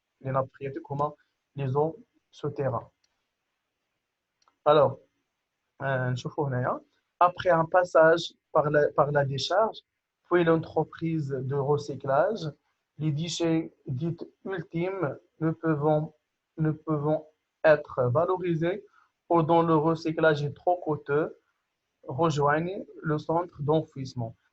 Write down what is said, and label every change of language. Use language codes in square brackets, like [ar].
[fr] Les nappes phréatiques [ar] هما [fr] les eaux souterraines. [ar] Alors, نشوفوا هنايا. [fr] Après un passage par la décharge, puis l'entreprise de recyclage, les déchets dits ultimes ne peuvent être valorisés ou dont le recyclage est trop coûteux rejoignent le centre d'enfouissement.